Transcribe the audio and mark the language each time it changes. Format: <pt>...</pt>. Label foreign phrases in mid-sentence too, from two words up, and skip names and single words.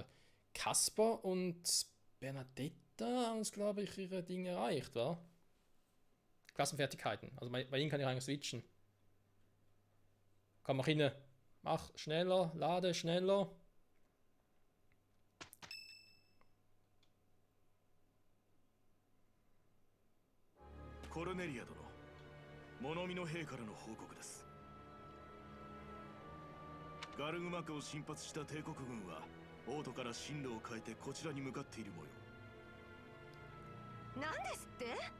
<de>Kasper und Bernadetta haben uns, glaube ich, ihre Dinge erreicht, wa? Klassenfertigkeiten. Also bei ihnen kann ich eigentlich switchen. Komm, mach hin. Mach schneller, lade schneller.</de> <ja>Cornelia 殿、物見の兵からの報告です。ガルグマクを進発した帝国軍は王都から進路を変えてこちらに向かっている模様。何ですって？</ja>